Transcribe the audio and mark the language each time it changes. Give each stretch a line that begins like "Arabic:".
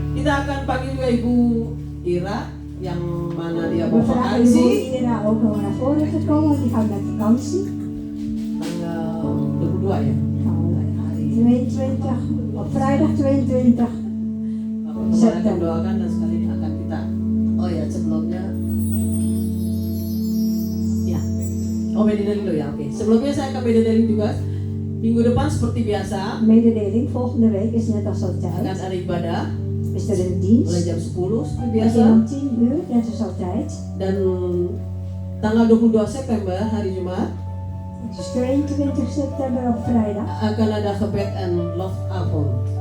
Indonesian: Kita akan panggil juga Ibu Ira yang mana dia mau
Dutch: We vragen vakansi Ibu Ira ook nog naar voren te komen, want die gaat met vakantie.
Indonesian: tanggal 22 ya.
Dutch: Van 22, op vrijdag 22.
Indonesian: Bapak Gembala akan doakan dan sekali ini akan kita. Oh ya sebelumnya. Ya. Oh mededeling dulu ya. Oke. Sebelumnya saya akan mededeling juga. Minggu depan seperti biasa
Dutch: Mededeling volgende week is net als
Indonesian: akan
Dutch: altijd.
Indonesian: ada ibadah
Dutch: Is er een
Indonesian: mulai
Dutch: dienst.
Indonesian: jam 10 seperti
Dutch: We
Indonesian: biasa.
Dutch: begin om 10 uur, net als altijd.
Indonesian: Dan tanggal 22 September hari Jumat
Dutch: Het is 22 september op vrijdag.
Indonesian: akan ada
Dutch: gebed and love avond.